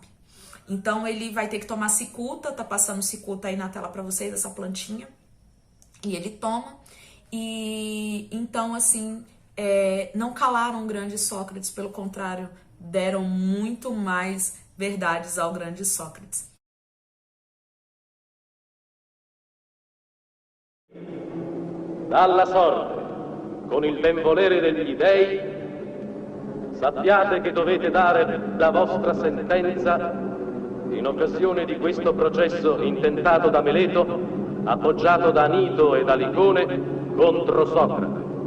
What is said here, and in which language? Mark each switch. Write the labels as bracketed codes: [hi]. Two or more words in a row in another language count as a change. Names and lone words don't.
[pt] Então ele vai ter que tomar cicuta, tá passando cicuta aí na tela para vocês, essa plantinha, e ele toma, e então assim, não calaram o grande Sócrates, pelo contrário, deram muito mais verdades ao grande Sócrates. [it] Dalla sorte, con il ben volere degli dei, sappiate che dovete dare la vostra sentenza in occasione di questo processo intentato da Meleto, appoggiato da Anito e da Licone contro Socrate.